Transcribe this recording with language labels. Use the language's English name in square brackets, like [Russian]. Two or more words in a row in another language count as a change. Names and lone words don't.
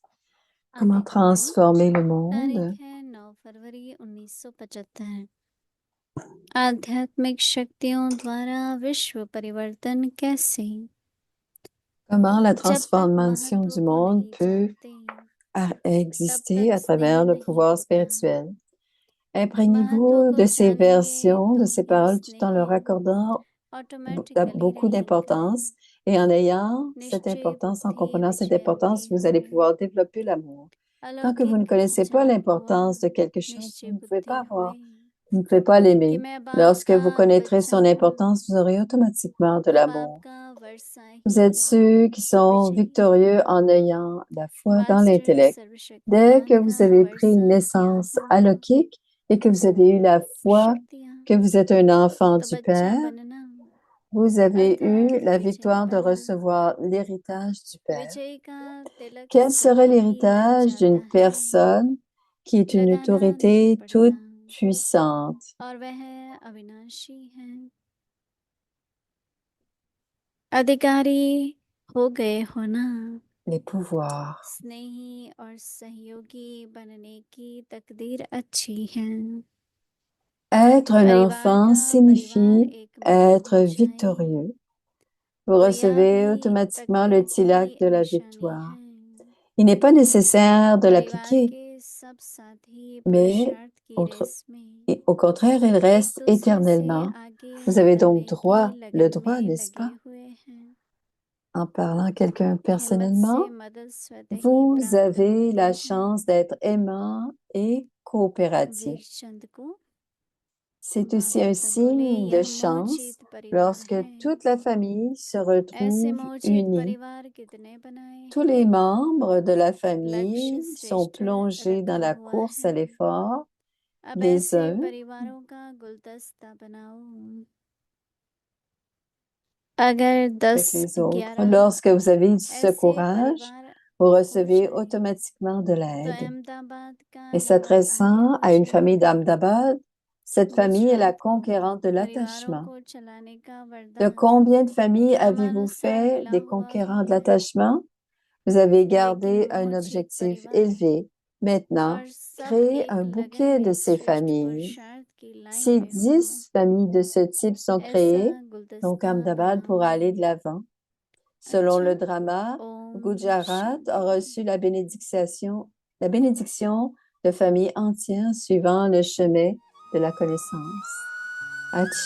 [French] Comment [Hindi] अव्यक्त मुरली [French] transformer le monde? [Hindi] तारीख है 9 फरवरी 1975। आध्यात्मिक शक्तियों द्वारा विश्व परिवर्तन कैसे? [French] Comment la [Hindi] जब तक [French] transformation [Hindi] महत्व [French] du [Hindi] को [French] monde [Hindi] नहीं [French] peut [Hindi] जानते, [French] exister [Hindi] तक [French] à [Hindi] स्नेह [French] travers le [Hindi] नहीं [French] pouvoir [Hindi] होता। [French] spirituel? [Hindi] महत्व [French] Imprégnez-vous [Hindi] को [French] de ces [Hindi] जानेंगे [French] versions, de [Hindi] तो [French] ces [Hindi] ही [French] paroles, tout en leur [Hindi] स्नेह [French] accordant [Hindi] ऑटोमेटिकली [French] beaucoup [Hindi] रहेगा। [French] d'importance. Et en ayant cette [Hindi] निश्चय [French] importance, en [Hindi] बुद्धि [French] comprenant cette [Hindi] विजय [French] importance, [Hindi] हुई [French] vous [Hindi] हो, [French] allez pouvoir développer l'amour. Tant que vous ne [Hindi] अलौकिक [French] connaissez pas [Hindi] जाप हुआ, [French] l'importance de quelque chose, [Hindi] निश्चय [French] vous ne pouvez [Hindi] बुद्धि [French] pas [Hindi] हुए [French] avoir, vous ne pouvez pas [Hindi] कि [French] l'aimer. [Hindi] मैं बाप [French] Lorsque [Hindi] का [French] vous connaîtrez [Hindi] बच्चा [French] son [Hindi] हूँ, [French] importance, vous aurez automatiquement de [Hindi] मैं बाप [French] l'amour. [Hindi] का वर्षा [French] Vous êtes [Hindi] ही [French] ceux qui sont [Hindi] विजयी [French] victorieux en ayant la foi dans [Hindi] मास्टर [French] l'intellect. Dès [Hindi] सर्वशक्तिमान [French] que [Hindi] का [French] vous avez pris une [Hindi] वर्षा [French] naissance [Hindi] ज्ञान [French] alaukique et que vous avez eu la foi [Hindi] शक्तियाँ, [French] que vous êtes un enfant [Hindi] तो [French] du [Hindi] बच्चा [French] Père, [Hindi] बनना [French] vous avez [Hindi] अर्थात [French] eu la [Hindi] विजयी [French] victoire de [Hindi] बनना। [French] recevoir l'héritage du Père. [Hindi] विजयी का तिलक [French] Quel serait [Hindi] सभी लग [French] l'héritage [Hindi] जाता [French] d'une [Hindi] है, [French] personne qui est une [Hindi] लगाना नहीं [French] autorité toute [Hindi] पड़ता [French] puissante? [Hindi] और वह अविनाशी है। अधिकारी हो गए हो ना, [French] Les pouvoirs. [Hindi] स्नेही और सहयोगी बनने की तकदीर अच्छी है। [French] Être un [Hindi] परिवार [French] enfant [Hindi] का परिवार [French] signifie [Hindi] एक [French] être [Hindi] बन जाए, [French] victorieux. Vous [Hindi] तो यह [French] recevez [Hindi] भी [French] automatiquement [Hindi] तकदीर [French] le tilak [Hindi] की [French] de la [Hindi] निशानी [French] victoire. [Hindi] है। [French] Il n'est pas nécessaire de [Hindi] परिवार [French] l'appliquer, [Hindi] के सब साथी [French] mais [Hindi] पुरुषार्थ की रेस में [French] au contraire, il [Hindi] एक [French] reste [Hindi] दूसरे से [French] éternellement. [Hindi] आगे [French] Vous avez donc [Hindi] बढ़ने की [French] le [Hindi] लगन [French] droit, [Hindi] में [French] n'est-ce [Hindi] लगे [French] pas? [Hindi] हुए हैं। [French] En parlant à quelqu'un [Hindi] हिम्मत [French] personnellement, [Hindi] से मदद स्वतः ही [French] vous [Hindi] प्राप्त [French] avez la [Hindi] होती है। [French] chance d'être aimant et coopératif. [Hindi] वीरचंद को [French] C'est aussi un [Hindi] भागवत बोले, [French] signe de [Hindi] यह [French] chance [Hindi] मोहचित परिवार [French] lorsque [Hindi] है। [French] toute la famille se [Hindi] ऐसे [French] retrouve [Hindi] मोहचित [French] unie. [Hindi] परिवार कितने बनाए [French] Tous les [Hindi] हैं। [French] membres de la [Hindi] लक्ष्य [French] famille sont [Hindi] श्रेष्ठ [French] plongés dans [Hindi] रखा [French] la [Hindi] हुआ [French] course [Hindi] है। [French] à l'effort [Hindi] अब [French] des [Hindi] ऐसे [French] uns. [Hindi] परिवारों का गुलदस्ता बनाओ। अगर 10 [French] Avec les autres. [Hindi] 11 [French] Lorsque vous avez ce [Hindi] ऐसे [French] courage, [Hindi] परिवार [French] vous [Hindi] हो [French] recevez [Hindi] जाए [French] automatiquement de [Hindi] तो [French] l'aide. [Hindi] अहमदाबाद का [French] Et [Hindi] राज आज्ञा [French] s'adressant [Hindi] हो [French] à une famille [Hindi] जाएगा। [French] d'Ahmedabad, cette famille est la [Hindi] गुजरात को [French] conquérante de [Hindi] परिवारों [French] l'attachement. [Hindi] को चलाने का [French] De [Hindi] वरदान [French] combien de familles avez-vous [Hindi] क्रमानुसार [French] fait [Hindi] मिला [French] des [Hindi] हुआ [French] conquérants de [Hindi] है, [French] l'attachement? Vous avez [Hindi] लेकिन [French] gardé un [Hindi] मोहचित [French] objectif [Hindi] परिवार [French] élevé. Maintenant, [Hindi] और सब [French] créez [Hindi] एक [French] un [Hindi] लगन [French] bouquet de [Hindi] में [French] ces [Hindi] श्रेष्ठ [French] familles. [Hindi] पुरुषार्थ की लाइन [French] Si [Hindi] में हो, [French] 10 familles de ce type sont [Hindi] ऐसा [French] créées, donc [Hindi] गुलदस्ता [French] Ahmedabad pourra aller de [Hindi] बनाओ। [French] l'avant. Selon [Hindi] अच्छा, [French] le drama, [Hindi] ओम [French] Gujarat a [Hindi] शांति। [French] reçu la bénédiction de familles entières suivant le chemin de la connaissance.